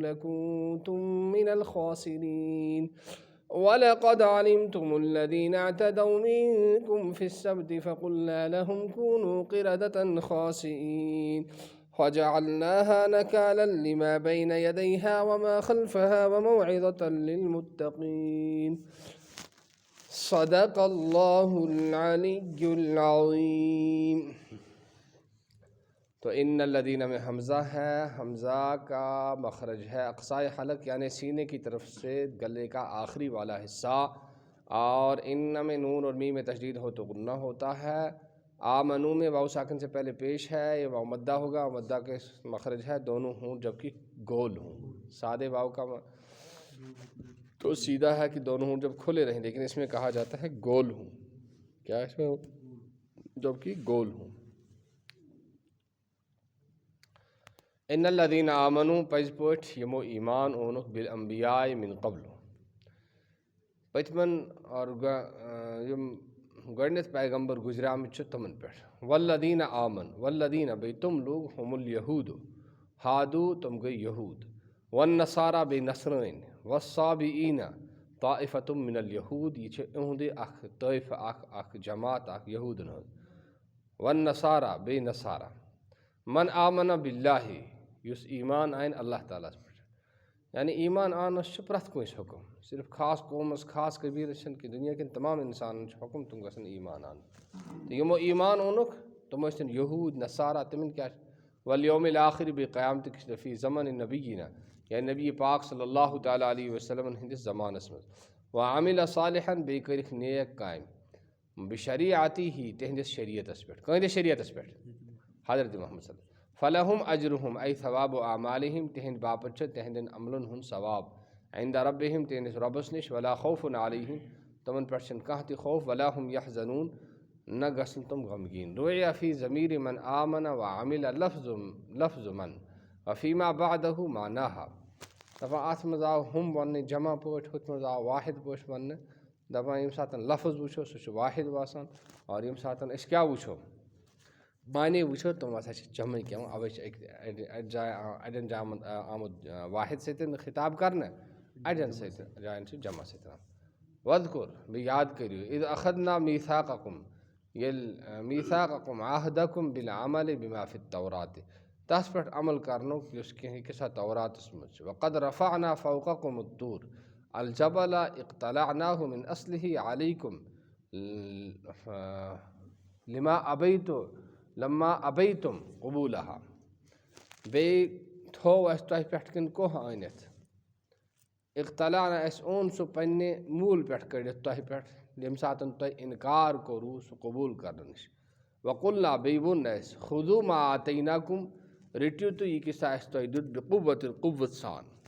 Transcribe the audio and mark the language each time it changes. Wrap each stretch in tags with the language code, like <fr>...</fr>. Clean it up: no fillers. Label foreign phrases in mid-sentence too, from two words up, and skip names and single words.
<ar>لكنتم من الخاسرين ولقد علمتم الذين اعتدوا منكم في السبت فقلنا لهم كونوا قردة خاسئين وجعلناها نكالا لما بين يديها وما خلفها وموعظة للمتقين صدق اللہ العلی العظیم۔</ar> <ur>تو</ur> <ar>ان الذین</ar> <ur>میں حمزہ ہے، حمزہ کا مخرج ہے اقصائے حلق یعنی سینے کی طرف سے گلے کا آخری والا حصہ، اور ان میں نون اور میم میں تشدید ہو تو غنہ ہوتا ہے۔ آمنو میں واو ساکن سے پہلے پیش ہے، یہ واو مدہ ہوگا، مدہ کے مخرج ہے دونوں ہوں جبکہ گول ہوں۔ سادے واو کا تو سیدھا ہے کہ دونوں ہوں جب کھلے رہیں، لیکن اس میں کہا جاتا ہے گول ہوں، کیا اس میں جبکہ گول ہوں۔</ur> <ar>ان الذین آمنوا</ar> <ks>پز پوٹ یمو ایمان اونک</ks> <ar>بالانبیاء من قبل</ar> <ks>پتمن اور یم گۄڈنیتھ پیغمبر گزریامٕتۍ چھِ تمن پٮ۪ٹھ۔</ks> <ar>والذین آمن والذین</ar> <ks>بیٚیہِ</ks> <ur>تم لوگ</ur> <ar>ہم الیہود ہادو</ar> <ks>تم گٔے یہود، والنصارى بیٚیہِ نصرٲنۍ،</ks> <ar>والصابئین طائفۃ من الیہود</ar> <ks>یہ چھِ اہندِ اکھ طائفہ اکھ جماعت اکھ یہودن ہٕنٛز، والنصارى بیٚیہِ نصارہ،</ks> <ar>من آمن باللہ</ar> <ks>یُس ایمان آین اللہ تعالیٰ ہس پٮ۪ٹھ، یعنی ایمان آنس چھُ پرٛٮ۪تھ کٲنٛسہِ حُکم، صرف خاص قومس خاص قبیلس چھنہٕ کہ دُنیا کٮ۪ن تمام انسانن چھُ حُکم تِم گژھن ایمان انٕنۍ۔ تہٕ یِمو ایمان اوٚنُکھ تِم ٲسِن یہوٗد نصارہ، تِمن کیٛاہ چھُ</ks> <ar>والیوم الآخر</ar> <ks>بیٚیہِ قیامتٕکِس</ks> <ar>فی زمن نبیینہ</ar> <ks>یعنی نبی پاک</ks> <ar>صلی اللہ تعالیٰ علیہ وسلم</ar> <ks>ہٕنٛدِس زمانس منٛز،</ks> <ar>وعمل صالحا</ar> <ks>بیٚیہِ کٔرِکھ نیک کامہِ بشریعتہ تِہنٛدِس شریعتس پٮ۪ٹھ، کٕہنٛدِس شریعتس پٮ۪ٹھ؟ حضرت محمد</ks> <ar>صلی اللہ علیہ وسلم۔ فلہم اجرہم اے ثواب اعمالہم</ar> <ks>تِہنٛدِ باپتھ چھُ تِہنٛدٮ۪ن عملن ہُنٛد ثواب،</ks> <ar>عند ربہم</ar> <ks>تِہنٛدِس رۄبس نِش،</ks> <ar>ولا خوف علیہم</ar> <ks>تمن پٮ۪ٹھ چھُنہٕ کانٛہہ تہِ خوف،</ks> <ar>ولا ہم یحزنون</ar> <ks>نہ گژھن تم غمگیٖن۔</ks> <ar>رُعِیہ فی ضمیٖرِ من آمن وعمل لفظ من وفیما بعدہ معناہا،</ar> <ks>دپان اتھ منٛز آو ہم وننہٕ جمع پٲٹھۍ، ہُتھ منٛز آو واحد پٲٹھۍ وننہٕ، دپان ییٚمہِ ساتہٕ لفظ وٕچھو سُہ چھُ واحد باسان، اور ییٚمہِ ساتہٕ أسۍ کیٛاہ وٕچھو معنی وٕچھو تِم ہسا چھِ جمعٕکۍ یِوان، اوے چھِ اَڑِ جایہِ اَڑٮ۪ن جایَن آمُت واحد سۭتۍ خطاب کرنہٕ، اَڑٮ۪ن جایَن چھِ جمع سۭتۍ آمُت۔ وَذْکُر بیٚیہِ یاد کٔرِو،</ks> <ar>اِذ اخذنا میٖثاقکم</ar> <ks>ییٚلہِ</ks> <ar>میٖثاقکم عہدکم بالعمل بما فی التوراۃ</ar> <ks>تتھ پٮ۪ٹھ عمل کرنُک یُس کینٛہہ کہِ سا توراتس منٛز چھُ،</ks> <ar>وقد رفعنا فوقکم الطور الجبل اقتلعناہ من اصلہ علیکم لما ابیتم قبولہا،</ar> <ks>بیٚیہِ تھوٚو اَسہِ تۄہہِ پٮ۪ٹھ کِنۍ کوہ أنِتھ، اقتلعنا اَسہِ اوٚن سُہ پننہِ موٗلہٕ پٮ۪ٹھ کٔڑِتھ تۄہہِ پٮ۪ٹھ ییٚمہِ ساتہٕ تۄہہِ انکار کوٚروٕ سُہ قبوٗل کرنہٕ نِش، وقلنا بیٚیہِ ووٚن اَسہِ</ks> <ar>خُذوٗ ما آتیناکم</ar> <ks>رٔٹِو تُہۍ یہِ کہِ سا اَسہِ تۄہہِ دیُت بقوۃ قوت سان،</ks>